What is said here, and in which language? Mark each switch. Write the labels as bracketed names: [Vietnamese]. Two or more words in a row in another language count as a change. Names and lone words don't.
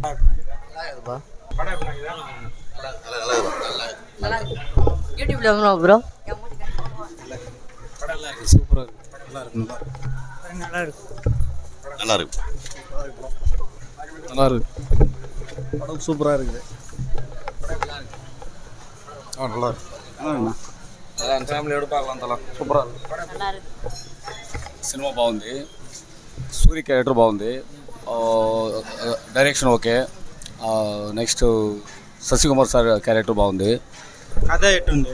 [Tamil] யூடியூப்ல வந்து ப்ரோ சூப்பராக இருக்கு. நல்லா இருக்கு. நல்லா இருக்கு. நல்லா இருக்கு. படம் சூப்பராக இருக்குது. நல்லா இருக்கு. [Telugu] అలా ఫ్యామిలీతో బాగుంది. సూపర్. సినిమా బాగుంది. సూర్య క్యారెక్టర్ బాగుంది. డైరెక్షన్ ఓకే. నెక్స్ట్ శశికుమార్ సార్ క్యారెక్టర్ బాగుంది. కథ ఎట్టుంది?